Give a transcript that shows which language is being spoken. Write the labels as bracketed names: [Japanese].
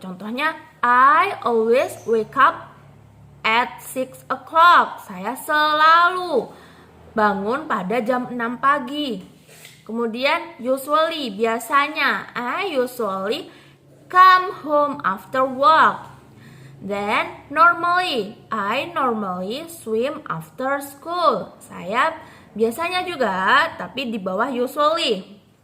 [English] Contohnya, I always wake up at 6 o'clock. [Indonesian] Saya selalu bangun pada jam 6 pagi. Kemudian [English] usually, [Indonesian] biasanya, [English] I usually come home after work. Then normally, I normally swim after school. [Indonesian] Saya biasanya juga, tapi di bawah usually.